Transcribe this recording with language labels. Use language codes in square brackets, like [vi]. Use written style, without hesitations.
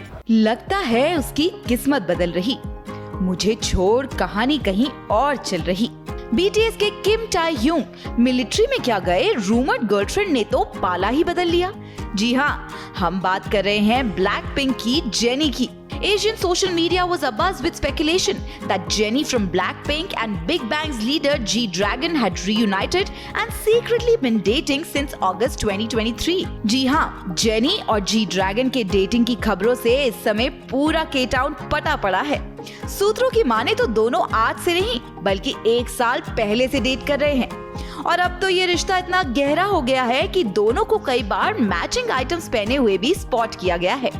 [hi] लगता है उसकी किस्मत बदल रही, मुझे छोड़ कहानी कहीं और चल रही। बीटीएस के किम टाई ह्यूंग मिलिट्री में क्या गए, रूमर्ड गर्लफ्रेंड ने तो पाला ही बदल लिया। जी हाँ, हम बात कर रहे हैं ब्लैक पिंक की जेनी की। [en] Asian social media was abuzz with speculation that Jennie from Blackpink and Big Bang's leader G-Dragon had reunited and secretly been dating since August 2023. [hi] जी हाँ, जेनी और G-Dragon के डेटिंग की खबरों से इस समय पूरा K-Town पटा पड़ा है। सूत्रों की माने तो दोनों आज से नहीं बल्कि 1 साल पहले से डेट कर रहे हैं और अब तो ये रिश्ता इतना गहरा हो गया है कि दोनों को कई बार मैचिंग आइटम्स पहने हुए भी स्पॉट किया गया है।